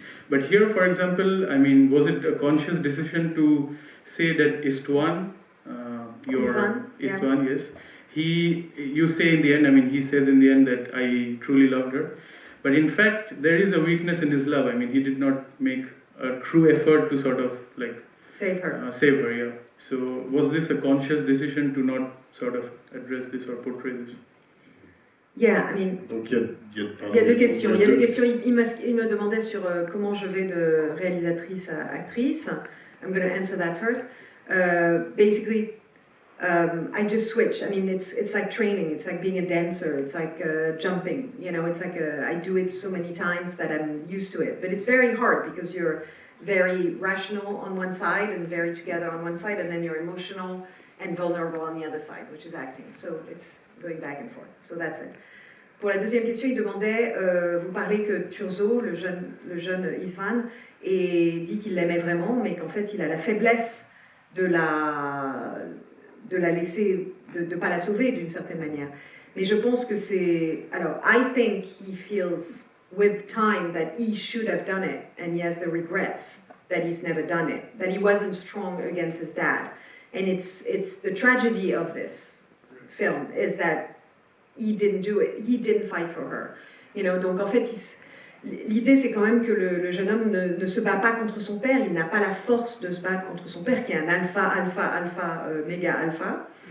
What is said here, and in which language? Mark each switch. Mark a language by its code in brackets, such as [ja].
[en] But here, for example, I mean, was it a conscious decision to say that Istvan, Istvan, yes, you say in the end, I mean, he says in the end that I truly loved her. But in fact, there is a weakness in his love. I mean, he did not make a true effort to sort of like Save her. Save her, yeah. So was this a conscious decision to not sort of address this or portray this? Yeah, I mean, [fr] Donc il y a deux questions. Il me demandait sur comment je vais de réalisatrice à actrice. [en] I'm going to answer that first. Basically, I just switch. I mean, it's like training. It's like being a dancer. It's like jumping. You know, it's like I do it so many times that I'm used to it. But it's very hard because you're very rational on one side and very together on one side, and then you're emotional and vulnerable on the other side, which is acting. So it's going back and forth. So that's it. [fr] Pour la deuxième question, il demandait, vous parlez que Turzo, le jeune Istvan, dit qu'il l'aimait vraiment, mais qu'en fait il a la faiblesse de la laisser, de pas la sauver d'une certaine manière. Mais je pense que c'est... Alors, [en] I think he feels with time that he should have done it, and he has the regrets that he's never done it, that he wasn't strong against his dad. And it's the tragedy of this film is that he didn't do it, he didn't fight for her. You know, [fr] donc en fait, l'idée c'est quand même que le jeune homme ne se bat pas contre son père, il n'a pas la force de se battre contre son père qui est un alpha, méga alpha.